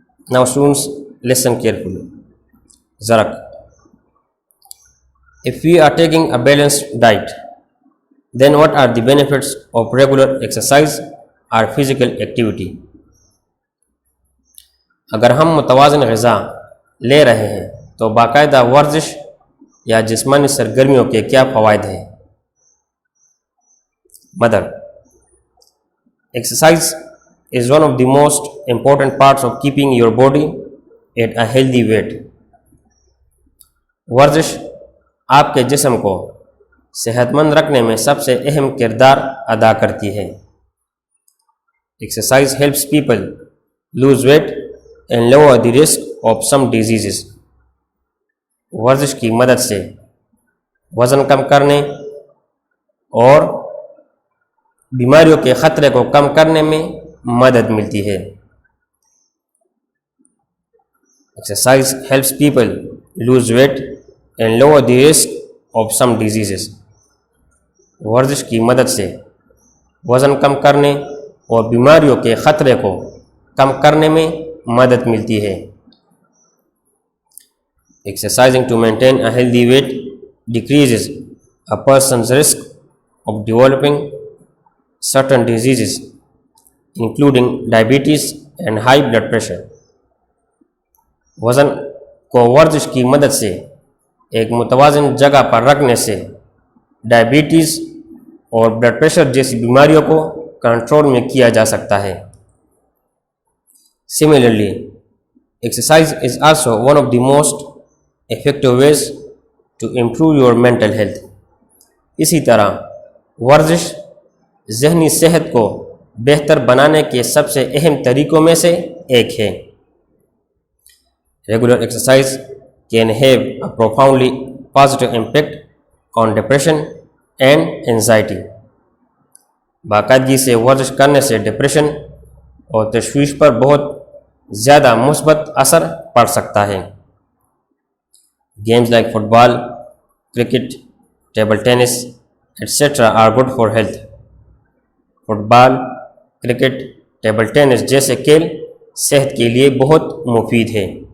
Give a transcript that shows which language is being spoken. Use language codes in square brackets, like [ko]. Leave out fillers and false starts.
[en] Now students, listen carefully. Zarak. If we are taking a balanced diet, then what are the benefits of regular exercise or physical activity? [ur] اگر ہم متوازن غذا لے رہے ہیں تو باقاعدہ ورزش یا جسمانی سرگرمیوں کے کیا فوائد ہیں؟ Mother. [en] Exercise is one of the most important parts of keeping your body at a healthy weight. [ur] ورزش آپ کے جسم کو صحت مند رکھنے میں سب سے اہم کردار ادا کرتی ہے. [en] Exercise helps people lose weight and lower the risk of some diseases. [ur] ورزش کی مدد سے وزن کم کرنے اور بیماریوں کے خطرے کو کم کرنے میں مدد ملتی ہے. [en] Exercise helps people lose weight and lower the risk of some diseases. [ur] ورزش کی مدد سے وزن کم کرنے اور بیماریوں کے خطرے کو کم کرنے میں مدد ملتی ہے. [en] Exercising to maintain a healthy weight decreases a person's risk of developing certain diseases, including diabetes and high blood pressure. [ur] وزن کو ورزش کی مدد سے ایک متوازن جگہ پر رکھنے سے ڈائبٹیز اور بلڈ پریشر جیسی بیماریوں کو کنٹرول میں کیا جا سکتا ہے. [en] Similarly, exercise is also one of the most effective ways to improve your mental health. [ur] اسی طرح ورزش ذہنی صحت کو بہتر بنانے کے سب سے اہم طریقوں میں سے ایک ہے. [en] Regular exercise can have a profoundly positive impact on depression and anxiety. [ur] باقاعدگی سے ورزش کرنے سے ڈپریشن اور تشویش پر بہت زیادہ مثبت اثر پڑ سکتا ہے. [en] Games like football, cricket, table tennis, etc. are good for health. [ur] Fit ball, cricket, table tennis جیسے کھیل صحت کے لیے بہت مفید ہے.